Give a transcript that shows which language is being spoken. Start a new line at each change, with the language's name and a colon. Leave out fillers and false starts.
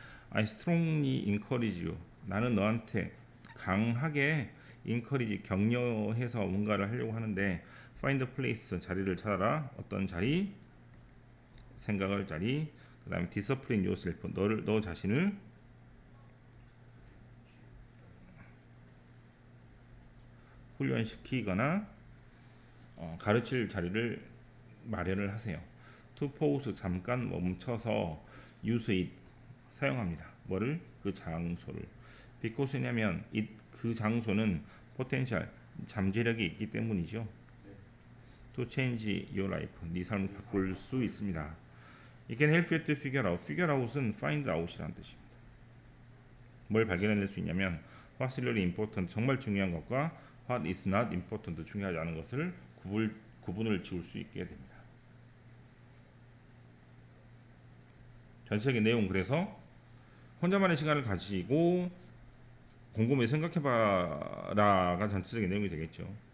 English: I strongly encourage you
Korean: 나는 너한테 강하게 encourage 격려해서 뭔가를 하려고 하는데
English: find a place
Korean: 자리를 찾아라 어떤 자리 생각할 자리 그 다음에
English: discipline yourself
Korean: 너 자신을 훈련시키거나 가르칠 자리를 마련을 하세요.
English: to pause
Korean: 잠깐 멈춰서
English: use it
Korean: 사용합니다. 뭐를? 그 장소를. because냐면 it 그 장소는 potential 잠재력이 있기 때문이죠.
English: to change your life
Korean: 네 삶을 바꿀 수 있습니다.
English: It can help you to figure out.
Korean: figure out은 find out이라는 뜻입니다. 뭘 발견해낼 수 있냐면
English: what's really important
Korean: 정말 중요한 것과
English: what is not important
Korean: 중요하지 않은 것을 구분을 지을 수 있게 됩니다. 전체적인 내용 그래서 혼자만의 시간을 가지고 곰곰이 생각해봐라가 전체적인 내용이 되겠죠.